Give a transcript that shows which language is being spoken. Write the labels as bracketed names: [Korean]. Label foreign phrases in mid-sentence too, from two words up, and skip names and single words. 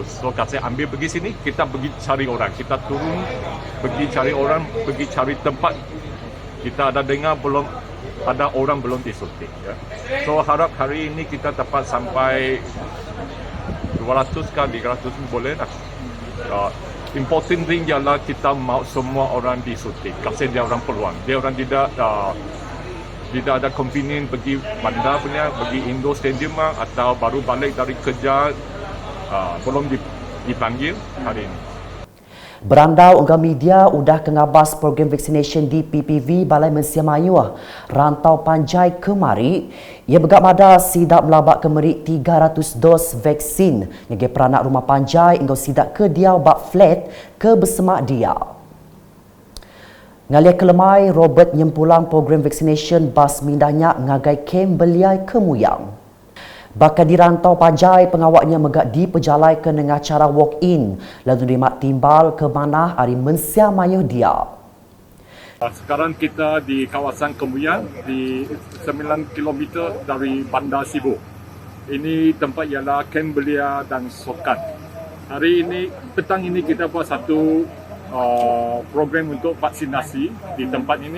[Malay] So kasih ambil pergi sini, kita pergi cari orang. Kita turun, pergi cari orang, pergi cari tempat. Kita ada dengar belum ada orang belum disuntik. Ya. So harap hari ini kita dapat sampai 200 ke 300 boleh lah. [English] Important thing [Malay] ialah kita mahu semua orang disuntik. Kasih dia orang peluang. Dia orang tidak ada convenient pergi bandar punya, pergi Indo Stadium atau baru balik dari kerja belum dipanggil hari ini. [Iban] Berandau unggah media udah kengabas program vaccination di PPV Balai Mensia Mayu Rantau Panjai kemari. Ia begak mada sidak melabak kemeri 300 dos vaksin yang peranak rumah Panjai hingga sidak ke dia bak flat ke bersemak dia. Ngalia kelemai Robert nyempulang program vaccination bas mindahnya ngagai kem beliai kemuyang. Bakal di Rantau Panjai, pengawaknya megak di pejalai ke dengan cara walk-in lalu terima timbal ke mana hari Mensia Mayu dia. [Malay] Sekarang kita di kawasan Kemuyang di 9 km dari Bandar Sibu. Ini tempat ialah Kem Belia dan Sokan. Hari ini, petang ini kita buat satu program untuk vaksinasi di tempat ini.